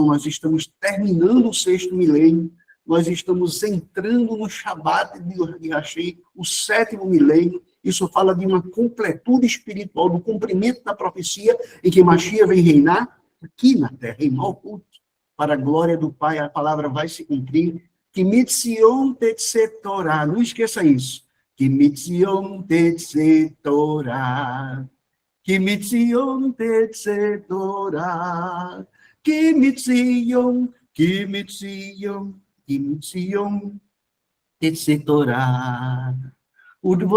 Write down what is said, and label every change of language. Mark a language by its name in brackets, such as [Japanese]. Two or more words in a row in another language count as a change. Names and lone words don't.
[Portuguese] Nós estamos terminando o 6º milênio. Nós estamos entrando no Shabat de Hashem, o 7º milênio. Isso fala de uma completude espiritual, do cumprimento da profecia em que Mashiach vem reinar aqui na terra, em Malkut. Para a glória do Pai, a palavra vai se cumprir. [Hebrew] Que מציון תצא תורה. [Portuguese] Não esqueça isso. [Hebrew] Que מציון תצא תורה. Que מציון תצא תורה. Que מציון תצא תורה.